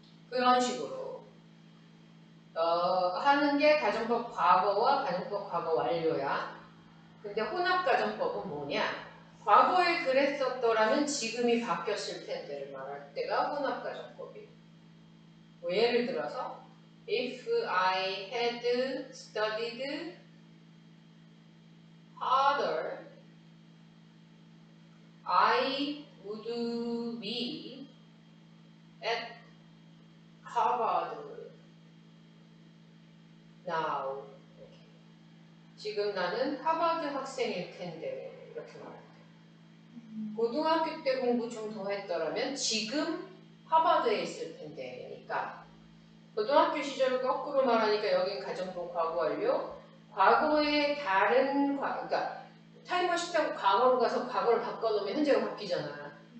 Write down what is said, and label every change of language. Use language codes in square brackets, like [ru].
[ko] 그런 식으로 하는 게 가정법 과거와 가정법 과거 완료야. 근데 혼합 가정법은 뭐냐? 과거에 그랬었더라면 지금이 바뀌었을 텐데를 말할 때가 혼합가정법이에요. 뭐 예를 들어서 [en] If I had studied harder, I would be at Harvard now. [ko] 이렇게. 지금 나는 하버드 학생일 텐데 이렇게 말해요. 고등학교 때 공부 좀 더 했더라면 지금 하버드에 있을 텐데니까 고등학교 시절을 거꾸로 말하니까 여긴 가정법 과거 완료. 과거의 다른 그러니까 타임머신 타고 과거로 가서 과거를 바꿔놓으면 현재가 바뀌잖아.